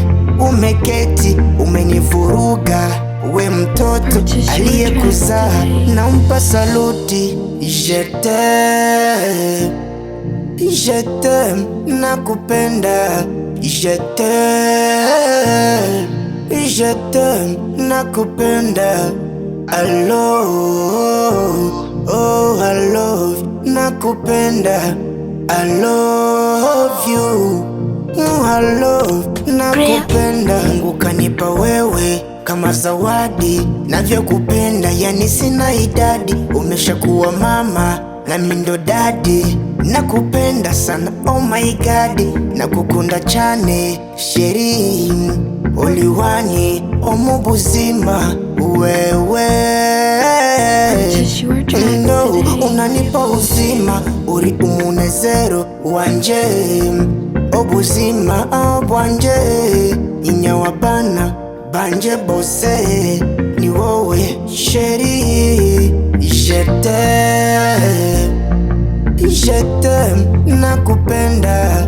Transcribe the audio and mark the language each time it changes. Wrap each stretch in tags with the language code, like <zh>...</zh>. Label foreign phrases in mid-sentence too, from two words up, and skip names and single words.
<sw>Umeketi umenivuruga, we mtoto aliyekuzaa, nampa saluti.</sw> <fr>Je t'aime, nakupenda. Je t'aime, nakupenda.</fr> <en>I love, nakupenda. I love you, I love,</en> <sw>nakupenda. Mungu kanipa wewe kama zawadi, navyokupenda yani sina idadi. Umeshakuwa mama na mindo dadi, nakupenda sana</sw> <en>oh my god.</en> <rn>Nakukunda cyane sheri, oliwani omubuzima wewe.</rn> <sw>No, unanipa uzima,</sw> <rn>uri umunezero wanje, obuzima bwanje, inyawabana banje bose ni wowe sheri.</rn> <fr>Je t'aime,</fr> <sw>nakupenda.</sw>